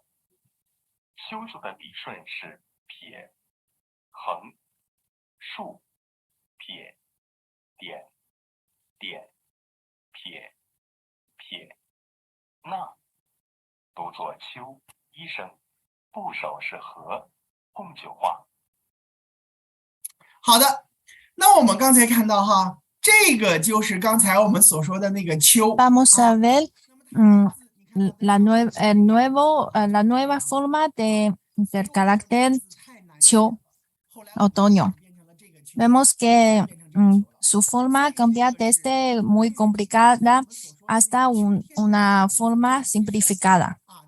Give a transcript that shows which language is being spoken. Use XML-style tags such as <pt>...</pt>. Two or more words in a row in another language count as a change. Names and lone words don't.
<zh>丘字的笔顺是撇、横、竖、撇、点、点、撇、撇、捺，读作丘一声，部首是和，共9画。好的，那我们刚才看到哈，这个就是刚才我们所说的那个丘。</zh> <es>Vamos a ver la nueva forma del carácter Qiu, otoño. Vemos que su forma cambia desde muy complicada hasta una forma simplificada.</es>